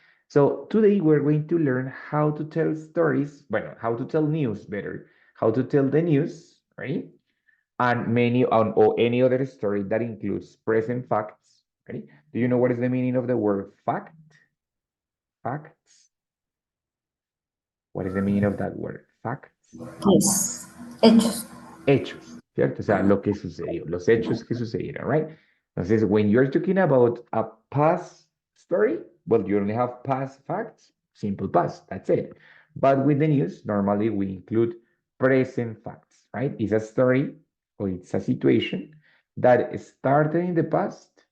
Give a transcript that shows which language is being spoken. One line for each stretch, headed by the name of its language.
English: So today we're going to learn how to tell stories, bueno, how to tell news better, how to tell the news, right? And many on or any other story that includes present facts. Ready? Do you know what is the meaning of the word fact? Facts. What is the meaning of that word? Facts.
Spanish: Yes. Hechos. Hechos, ¿cierto? O sea, lo que sucedió, los hechos que sucedieron, right?
English: Entonces, when you're talking about a past story, well, you only have past facts, simple past, that's it. But with the news, normally we include present facts, right? It's a story or it's a situation that started in the past.